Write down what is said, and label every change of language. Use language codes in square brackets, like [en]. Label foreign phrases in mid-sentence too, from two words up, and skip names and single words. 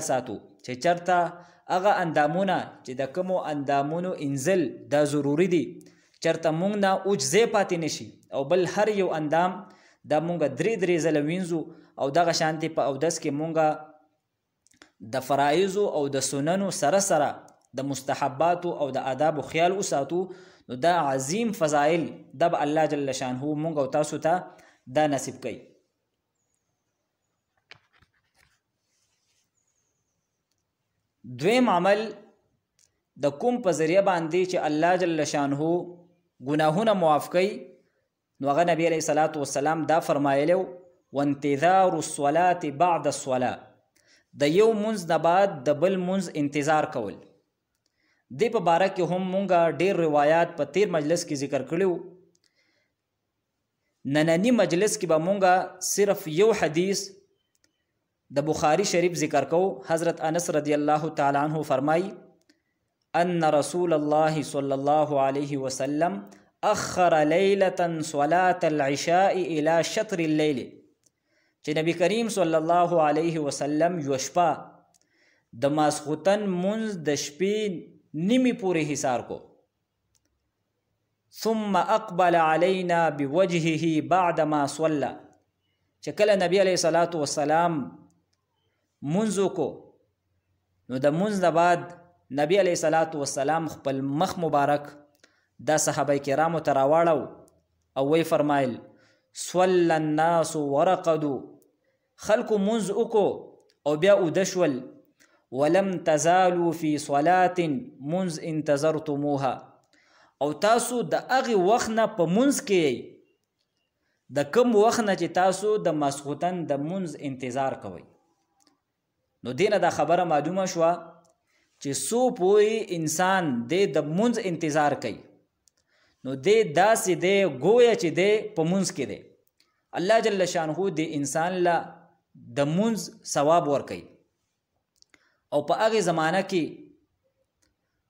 [ps] ساتو چې چرته هغه اندامونه چې د کومو اندامونو انزل دا ضروری دي چرته مونږ نه اوجزې پاتې نشي او بل هر یو اندام دا مونږ درې ځله وینځو او دغه شانتي په اودس کې مونږ د فرایضو او د سننو سره سره د مستحباتو او د آدابو خیال وساتو نو دا عظیم فضائل د [ar] الله جل شانه [ps] مونږ او تاسو ته دا نصیب کوي دویم عمل د کوم په ذریعہ باندې چې [ar] الله جل شانه [ps] گناهونه معاف کوي نو هغه نبی [ar] علیہ الصلوۃ والسلام [ps] دا فرمایلو [ar] وانتظار الصلاة بعد الصلاة [ps] د یو منځ نه بعد د بل منځ انتظار کول دې په باره کې هم مونږه ډېر روایات په تیر مجلس کې ذکر کړیو نننی مجلس کې به مونږه صرف یو حدیث د بخاری شریف ذکر کو حضرت انس [ar] رضی الله تعالی عنہ [ps] فرمای [ar] ان رسول الله صلی الله علیه وسلم اخر لیلة صلاة العشاء الى شطر الليل [ps] چې نبی کریم [ar] صلی الله علیه وسلم [ps] یو شپه د ماسخوتن منځ د شپې نیمه پورې حصار کو [ar] ثم اقبل علينا بوجهه بعدما صلى [ps] چې کله نبی [ar] علیه الصلاۃ والسلام [ps] منځ کو نو د منځ نه بعد نبی [ar] علیه الصلاۃ والسلام [ps] خپل مخ مبارک دا صحابه کرامو ته راواړو او وی فرمایل [ar] صلی الناس ورقدوا [ps] خلق منځ وکړو او بیا ودشول [ar] ولم تزالوا في صلاة منذ انتظرتموها [ps] او تاسو د هغې وخت نه په منځ کې د کوم وخت نه چې تاسو د ماسخوتن د منځ انتظار کوئ نو دینه دا خبره معلومه شوه چې څو پورې انسان د منځ انتظار کوي نو داسې دی گویا چې دی په منځ کې دی [ar] الله جل شانه [ps] د انسان له د منځ ثواب ورکوي او په هغې زمانه کې